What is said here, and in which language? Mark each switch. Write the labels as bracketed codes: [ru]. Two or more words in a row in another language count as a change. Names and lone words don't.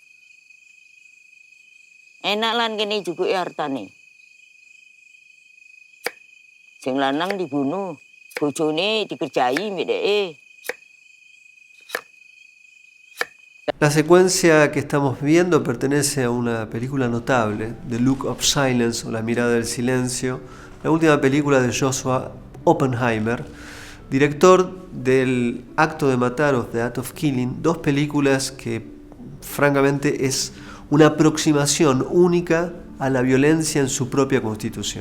[jv] Enak lan kene juga hartane. Sing lanang dibunuh, bojone dikerjai mbek dheke. [es] La secuencia que estamos viendo pertenece a una película notable, The Look of Silence o La mirada del silencio, la última película de Joshua Oppenheimer, director del Acto de matar o The Act of Killing, 2 películas que francamente es una aproximación única a la violencia en su propia constitución.